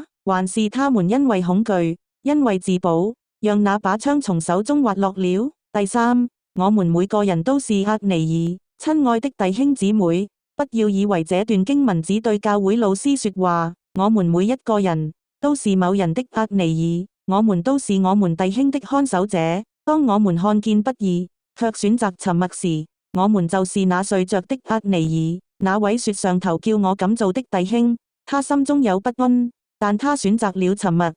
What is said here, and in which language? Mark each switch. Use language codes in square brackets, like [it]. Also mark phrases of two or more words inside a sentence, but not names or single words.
[zh] 還是他們因為恐懼，因為自保，讓那把槍從手中滑落了？第三，我們每個人都是押尼珥。親愛的弟兄姊妹，不要以為這段經文只對教會老師說話，我們每一個人都是某人的押尼珥，我們都是我們弟兄的看守者。當我們看見不義，卻選擇沉默時，我們就是那睡着的押尼珥。那位說上頭叫我敢做的弟兄，他心中有不安，但他選擇了沉默。